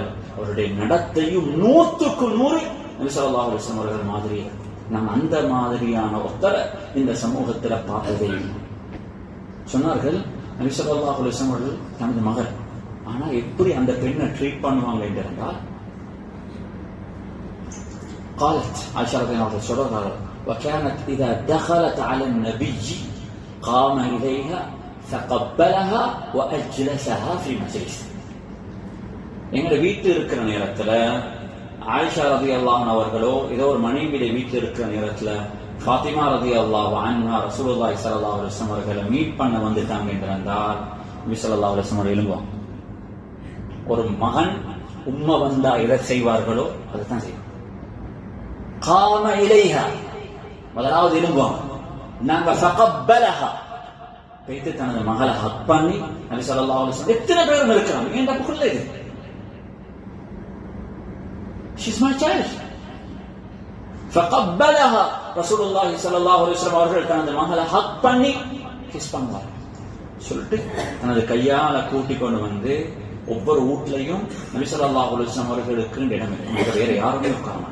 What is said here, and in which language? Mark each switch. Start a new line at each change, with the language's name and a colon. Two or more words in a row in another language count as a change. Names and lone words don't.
Tamil: அவருடைய நடத்தையும் 100க்கு 100 நபி
Arabic: صلى الله عليه وسلم
Tamil: அவர்கள் மாதிரி. நம்ம அந்த மாதிரியான ஒருத்தரை இந்த சமூகத்துல பார்த்ததே இல்லை. சொன்னார்கள், நபி
Arabic: صلى الله عليه وسلم
Tamil: அவர்கள் தனது மகள், ஆனா எப்படி அந்த பெண்ணை ட்ரீட் பண்ணுவாங்க என்றால்,
Arabic: قالت عائشة رضي الله عنها وكانت إذا دخلت على النبي قام إليها فقبلها وأجلسها في مجلسه.
Tamil: எங்க வீட்டில் இருக்கிற நேரத்துல ஆயிஷா
Arabic: رضي الله عنها
Tamil: அவர்களோ ஏதோ ஒரு மனைவியுடைய வீட்டில் இருக்கிற நேரத்துல ஃபாத்திமா
Arabic: رضي الله عنها رسول الله صلى الله عليه وسلم
Tamil: அவர்களை மீட் பண்ண வந்துட்டாங்க என்றால் நபி
Arabic: صلى الله عليه وسلم
Tamil: எழும்புவாங்க. ஒரு மகன் உம்மா வந்தா எதை செய்வார்களோ அதுதான் செய்வாங்க.
Arabic: قام إليها,
Tamil: முதலாவது எழும்புவாங்க. நாங்க ஃபகப்பலஹா, பேய்த்து தனது மகளை ஹக் பண்ணி நபி
Arabic: صلى الله عليه وسلم
Tamil: எத்தனை பேரும் இருக்கிறாங்க, ஏன்டா புள்ள இது,
English: she's my child.
Tamil: ஃபகப்பலஹா,
Arabic: رسول الله صلى الله عليه وسلم
Tamil: அவர்கள் தனது மகளை ஹக் பண்ணி கிஸ் பண்ணுவாங்க. சொல்லிட்டு தனது கையால கூட்டி கொண்டு வந்து ஒவ்வொரு வீட்லையும் நபி
Arabic: صلى الله عليه وسلم
Tamil: அவர்களுக்கு இடம் இல்லை, வேற யாருமே உட்கார மாட்டாங்க.